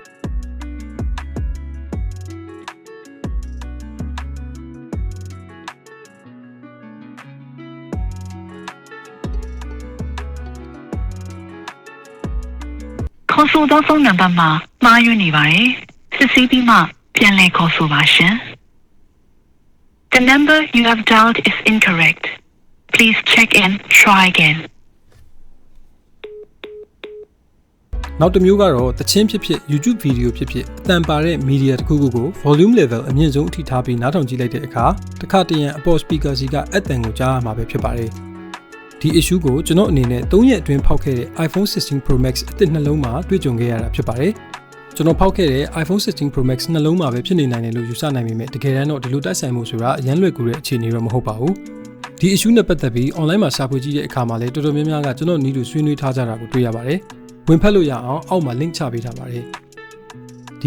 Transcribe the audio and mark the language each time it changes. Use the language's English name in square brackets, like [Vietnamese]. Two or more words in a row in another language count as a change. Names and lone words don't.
[Burmese] ခေါ်ဆိုသောဖုန်းနံပါတ်မှာမှားယွင်းနေပါတယ်စစ်ဆေးပြီးမှပြန်လည်ခေါ်ဆိုပါရှင် [English] The number you have dialed is incorrect. Please check and try again. [Burmese] နောက်တစ်မျိုးကတော့တချင်းဖြစ်ဖြစ် YouTube ဗီဒီယိုဖြစ်ဖြစ်အတန်ပါတဲ့ media တစ်ခုခုကို [English] volume level [Burmese] အမြင့်ဆုံးအထိထားပြီးနားထောင်ကြည့်လိုက်တဲ့အခါတစ်ခါတရံအ ပေါ် speaker စီကအတန်ကိုကြားရမှာပဲဖြစ်ပါတယ်ဒီ issue ကိုကျွန်တော်အနေနဲ့3ရက်အတွင်းဖောက်ခဲ့တဲ့ iPhone 16 Pro Max အသစ်နှလုံးမှာတွေ့ကြုံခဲ့ရတာဖြစ်ပါတယ်ကျွန်တော်ဖောက်ခဲ့တဲ့ iPhone 16 Pro Max နှလုံးမှာပဲဖြစ်နေနိုင်တယ်လို့ယူဆနိုင်ပေမဲ့တကယ်တမ်းတော့ဒီလိုတိုက်ဆိုင်မှုဆိုတာအရန်လွယ်ကူတဲ့အခြေအနေတော့မဟုတ်ပါဘူးဒီ issue နဲ့ပတ်သက်ပြီး online မှာရှာဖွေကြည့်တဲ့အခါမှာလည်းတော်တော်များများကကျွန်တော်နီးတူဆွေးနွေးထားကြတာကိုတွေ့ရပါတယ်ဝင်ဖတ်လို့ရအောင်အောက်မှာ link ချပေးထားပါတယ်ဒီ